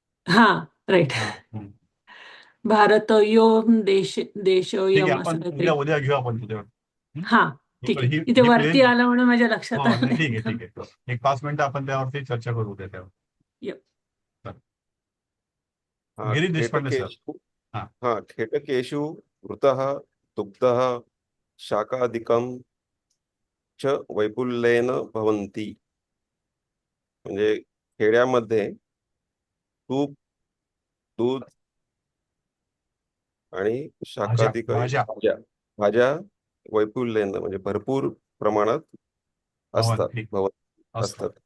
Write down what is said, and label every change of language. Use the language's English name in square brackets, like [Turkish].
[Marathi] हा राईट. भारतयो ठीक आहे, देशोयम असं आपण काहीतरी. उद्या घेऊ आपण तिथे. हा ठीक आहे. इथे वरती आलं म्हणून माझ्या लक्षात आलं. ठीक आहे. एक 5 मिनिटं आपण त्यावरती चर्चा करू उद्या त्यावर. हा, गिरीश देशपांडे सर. [Sanskrit] हा, खेटकेषु वृतः दुग्धः शाकादिकं च वैपुल्येन भवन्ति. [Marathi] म्हणजे खेड्यामध्ये तूप, दूध आणि शाकादिक भाज्या वैपुल्येन म्हणजे भरपूर प्रमाणात असतात.